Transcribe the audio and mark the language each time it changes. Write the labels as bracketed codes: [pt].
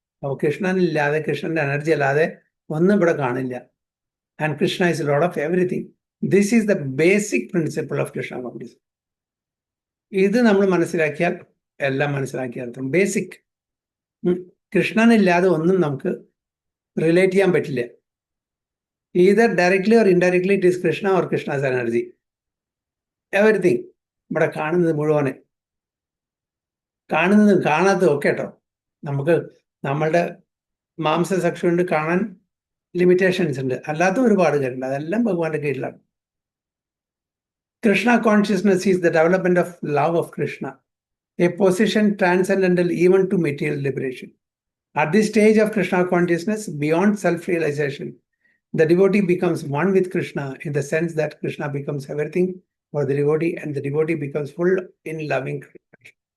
[ml] അപ്പോൾ കൃഷ്ണനില്ലാതെ, കൃഷ്ണന്റെ എനർജി അല്ലാതെ ഒന്നും ഇവിടെ കാണില്ല. [en] And Krishna is lord of everything. This is the basic principle of Krishna consciousness. [ml] ഇത് നമ്മൾ മനസ്സിലാക്കിയാൽ എല്ലാം മനസ്സിലാക്കിയാൽ ബേസിക്. കൃഷ്ണനില്ലാതെ ഒന്നും നമുക്ക് റിലേറ്റ് ചെയ്യാൻ പറ്റില്ല. [en] either directly or indirectly it is Krishna or Krishna's energy. Everything. [ml] ഇവിടെ കാണുന്നത് മുഴുവനെ, കാണുന്നതും കാണാത്തതും ഒക്കെ കേട്ടോ. നമുക്ക് നമ്മളുടെ മാംസസക്ഷി കൊണ്ട് കാണാൻ ലിമിറ്റേഷൻസ് ഉണ്ട്, അല്ലാത്ത ഒരുപാട് കാര്യമുണ്ട്. അതെല്ലാം ഭഗവാന്റെ കീഴിലാണ്. [en] Krishna consciousness is the development of love of Krishna, a position transcendental even to material liberation. At this stage of Krishna consciousness, beyond self-realization, the devotee becomes one with Krishna in the sense that Krishna becomes everything for the devotee and the devotee becomes full in loving Krishna.